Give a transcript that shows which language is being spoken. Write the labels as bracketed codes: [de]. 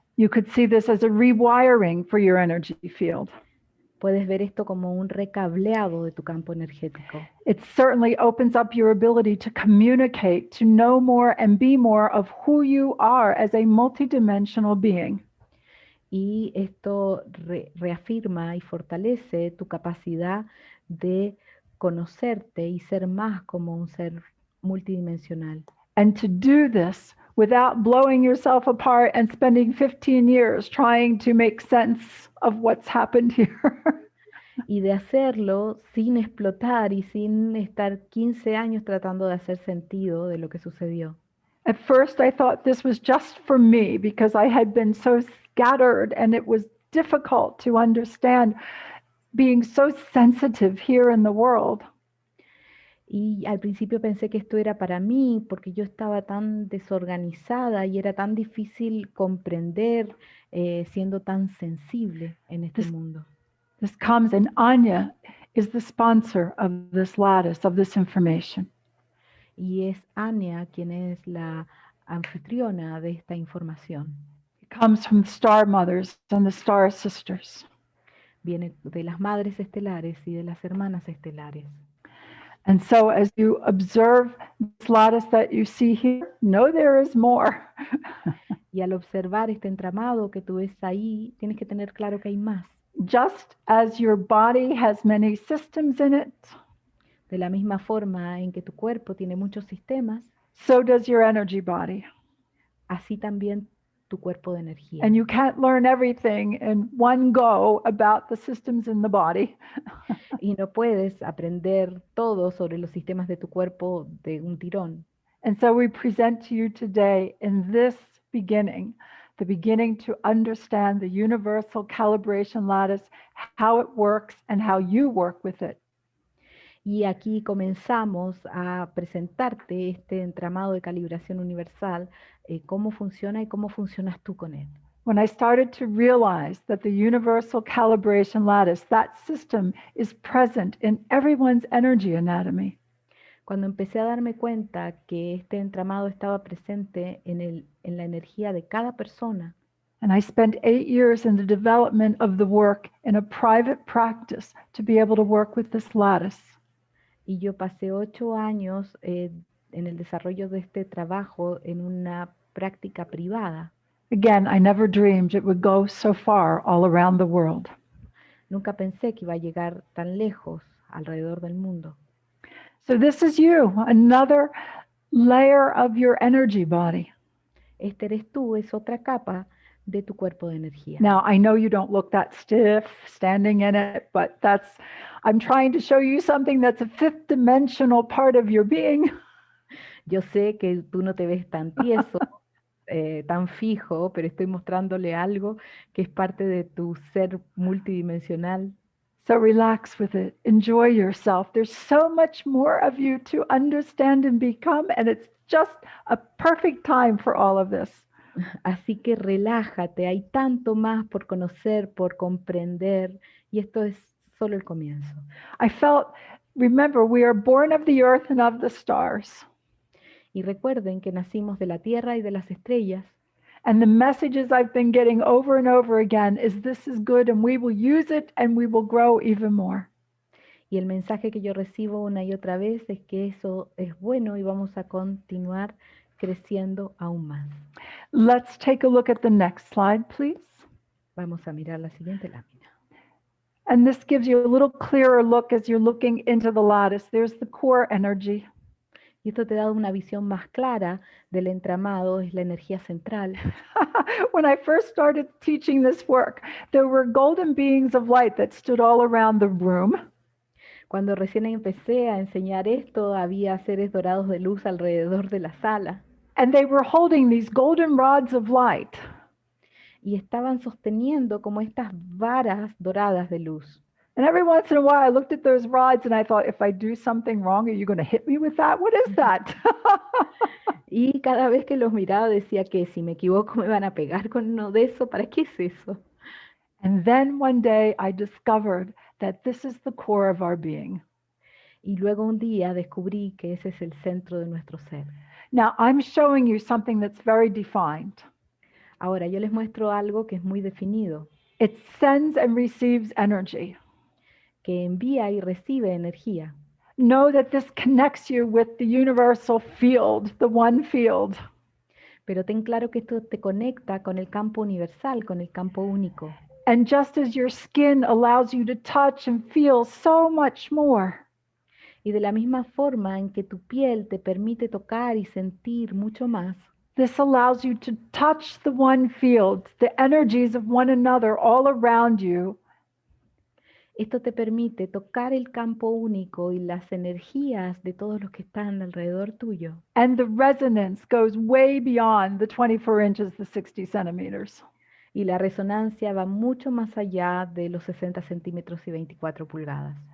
[en] You could see this as a rewiring for your energy field. [es] Puedes ver esto como un recableado de tu campo energético. [en] It certainly opens up your ability to communicate, to know more and be more of who you are as a multidimensional being. [es] Y esto reafirma y fortalece tu capacidad de conocerte y ser más como un ser multidimensional. [en] And to do this without blowing yourself apart and spending 15 years trying to make sense of what's happened here. [es] Y de hacerlo sin explotar y sin estar 15 años tratando de hacer sentido de lo que sucedió. [en] At first, I thought this was just for me because I had been so scattered and it was difficult to understand being so sensitive here in the world. [es] Y al principio pensé que esto era para mí porque yo estaba tan desorganizada y era tan difícil comprender siendo tan sensible en este mundo. [en] This comes, and Anya is the sponsor of this lattice, of this information. [es] Y es Anya quien es la anfitriona de esta información. [en] It comes from the star mothers and the star sisters. [es] Viene de las madres estelares y de las hermanas estelares. [en] And so as you observe this lattice that you see here, know there is more. [es] Y al observar este entramado que tú ves ahí, tienes que tener claro que hay más. [en] Just as your body has many systems in it, [es] De la misma forma en que tu cuerpo tiene muchos sistemas, [en] so does your energy body. [es] así también tu cuerpo de energía. [en] And you can't learn everything in one go about the systems in the body. [es] Y no puedes aprender todo sobre los sistemas de tu cuerpo de un tirón. [en] And so we present to you today in this beginning, the beginning to understand the universal calibration lattice, how it works and how you work with it. [es] Y aquí comenzamos a presentarte este entramado de calibración universal, cómo funciona y cómo funcionas tú con él. [en] When I started to realize that the universal calibration lattice, that system is present in everyone's energy anatomy. [es] Cuando empecé a darme cuenta que este entramado estaba presente en la energía de cada persona, [en] And I spent 8 years in the development of the work in a private practice to be able to work with this lattice. [es] y yo pasé 8 años en el desarrollo de este trabajo en una práctica privada. [en] Again, I never dreamed it would go so far all around the world. [es] Nunca pensé que iba a llegar tan lejos alrededor del mundo. [en] So this is you, another layer of your energy body. [es] Este eres tú, es otra capa de tu cuerpo de energía. [en] Now, I know you don't look that stiff standing in it, but I'm trying to show you something that's a fifth dimensional part of your being. [es] Yo sé que tú no te ves tan tieso, tan fijo, pero estoy mostrándole algo que es parte de tu ser multidimensional. [en] So relax with it. Enjoy yourself. There's so much more of you to understand and become, and it's just a perfect time for all of this. [es] Así que relájate, hay tanto más por conocer, por comprender, y esto es solo el comienzo. [en] Remember, we are born of the earth and of the stars. [es] Y recuerden que nacimos de la tierra y de las estrellas. [en] And the messages I've been getting over and over again is this is good and we will use it and we will grow even more. [es] Y el mensaje que yo recibo una y otra vez es que eso es bueno y vamos a continuar creciendo aún más. [en] Let's take a look at the next slide, please. [es] Vamos a mirar la siguiente lámina. [en] And this gives you a little clearer look as you're looking into the lattice. There's the core energy. [es] Y esto te da una visión más clara del entramado, es la energía central. [en] When I first started teaching this work, there were golden beings of light that stood all around the room. [es] Cuando recién empecé a enseñar esto, había seres dorados de luz alrededor de la sala. [en] And they were holding these golden rods of light. [es] Y estaban sosteniendo como estas varas doradas de luz. [en] And every once in a while I looked at those rods and I thought, if I do something wrong, are you going to hit me with that? What is that? [es] Y cada vez que los miraba decía que si me equivoco me van a pegar con uno de eso. ¿Para qué es eso? [en] And then one day I discovered that this is the core of our being. [es] Y luego un día descubrí que ese es el centro de nuestro ser. [en] Now I'm showing you something that's very defined. [es] Ahora yo les muestro algo que es muy definido. [en] It sends and receives energy. [es] Que envía y recibe energía. [en] Know that this connects you with the universal field, the one field. [es] Pero ten claro que esto te conecta con el campo universal, con el campo único. [en] And just as your skin allows you to touch and feel so much more. [es] Y de la misma forma en que tu piel te permite tocar y sentir mucho más. [en] This allows you to touch the one field, the energies of one another all around you. [es] Esto te permite tocar el campo único y las energías de todos los que están alrededor tuyo. [en] And the resonance goes way beyond the 24 inches, the 60 centimeters. [es] Y la resonancia va mucho más allá de los 60 centímetros y 24 pulgadas.